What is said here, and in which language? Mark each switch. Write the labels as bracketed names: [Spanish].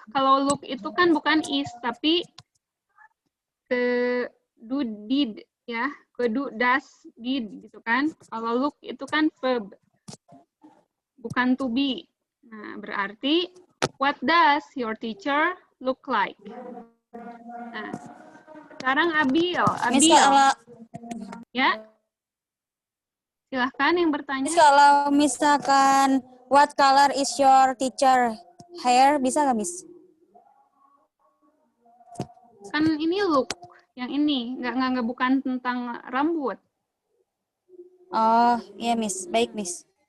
[Indonesian] Kalau look itu kan bukan is, tapi ke do, did, ya, ke do, does, did, gitu kan. Kalau look itu kan verb, bukan to be. Nah, berarti, [English] what does your teacher look like? [Indonesian] Nah, sekarang Abil. Ya, silahkan yang bertanya. Kalau misalkan, [English] what color is your teacher hair, [Indonesian] bisa nggak, [English] Miss? [Indonesian] Kan ini look. Yang ini, nggak bukan tentang rambut. Oh, iya, Miss. Baik, Miss.